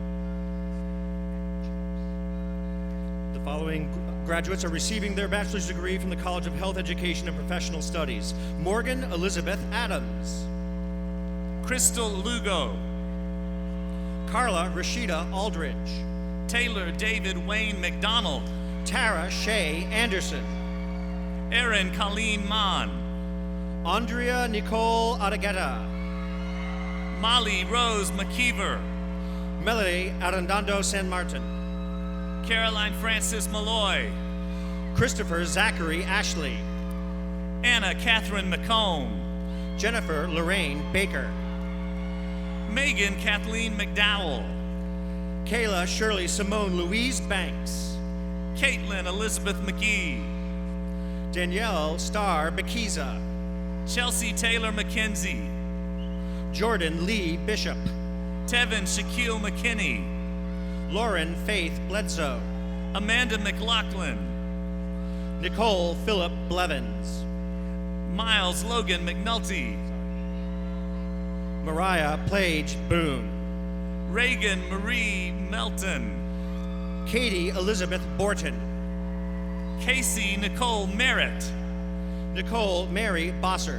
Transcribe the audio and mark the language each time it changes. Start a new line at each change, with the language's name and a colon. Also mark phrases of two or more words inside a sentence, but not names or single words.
English: The following graduates are receiving their bachelor's degree from the College of Health Education and Professional Studies. Morgan Elizabeth Adams, Crystal Lugo, Carla Rashida Aldridge, Taylor David Wayne McDonald, Tara Shea Anderson, Erin Colleen Mann, Andrea Nicole Adageta, Molly Rose McKeever, Melody Arredondo San Martin, Caroline Francis Malloy, Christopher Zachary Ashley, Anna Catherine McComb, Jennifer Lorraine Baker, Megan Kathleen McDowell, Kayla Shirley Simone Louise Banks, Caitlin Elizabeth McGee, Danielle Starr Bakiza, Chelsea Taylor McKenzie, Jordan Lee Bishop, Tevin Shaquille McKinney, Lauren Faith Bledsoe, Amanda McLaughlin, Nicole Phillip Blevins, Miles Logan McNulty, Mariah Plage Boone, Reagan Marie Melton, Katie Elizabeth Borton, Casey Nicole Merritt, Nicole Mary Bossert,